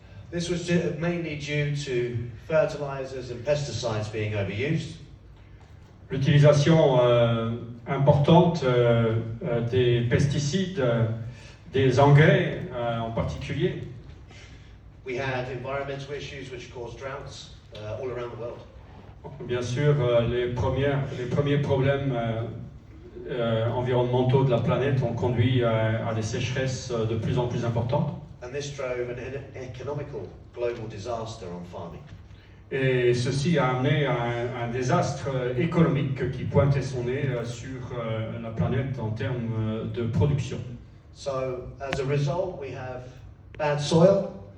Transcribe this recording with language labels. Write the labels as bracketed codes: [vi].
[en] This was mainly due to fertilizers and pesticides being overused. [fr] L'utilisation importante des pesticides, des engrais en particulier. [en] We had environmental issues which caused droughts all around the world. [fr] Bien sûr, les premiers problèmes environnementaux de la planète ont conduit à des sécheresses de plus en plus importantes. [en] And this drove an economical global disaster on farming. [fr] Et ceci a amené à un désastre économique qui pointait son nez sur la planète en termes de production. [en] So, as a result, we have bad soil.